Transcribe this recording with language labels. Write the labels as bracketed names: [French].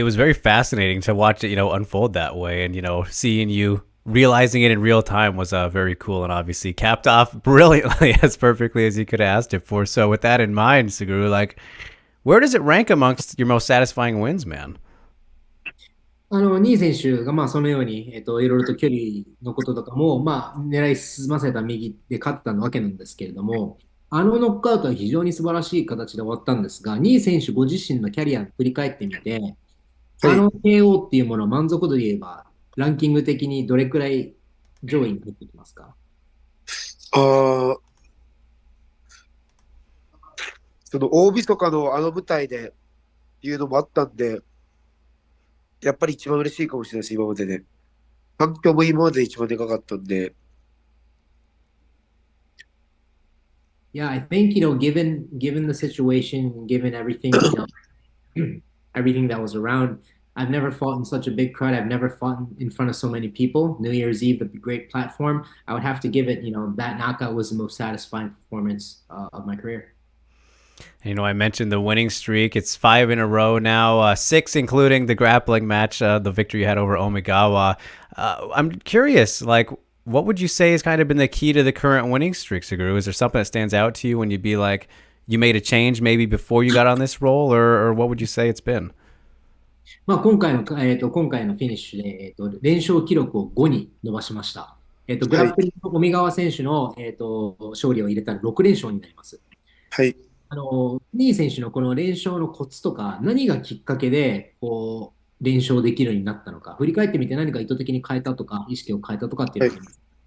[English] It was very fascinating to watch it, unfold that way. And, seeing you realizing it in real time was very cool, and obviously capped off brilliantly, as perfectly as you could have asked it for. So with that in mind, Suguru, like, where does it rank amongst your most satisfying wins, man? [Japanese] ニー選手がそのように、いろいろと距離のこととかも、狙い進ませた右で勝ったわけなんですけれども、ノックアウトは非常に素晴らしい形で終わったんですが、ニー選手ご自身のキャリアを振り返ってみて、KO っていうものを満足度で言えば、ランキング的にどれくらい上位に入ってきますか？大晦日の舞台でいうのもあったんで、やっぱり一番嬉しいかもしれないです、今までで。反響も今までで一番でかかったんで。 [English] Yeah, I think, given the situation, given everything, everything that was around, I've never fought in such a big crowd. I've never fought in front of so many people. New Year's Eve, a great platform. I would have to give it, that knockout was the most satisfying performance of my career. I mentioned the winning streak. It's 5 in a row now, 6 including the grappling match, the victory you had over Omigawa. I'm curious, like, what would you say has kind of been the key to the current winning streak, Suguru? Is there something that stands out to you when you'd be like, you made a change maybe before you got on this roll, or what would you say it's been? [Japanese] 今回のフィニッシュで、連勝記録を5に伸ばしました。グラップリングの尾川選手の、勝利を入れたら6連勝になります。はい。ニー選手のこの連勝のコツとか、何がきっかけで、連勝できるようになったのか、振り返ってみて何か意図的に変えたとか、意識を変えたとかっていうのがあります。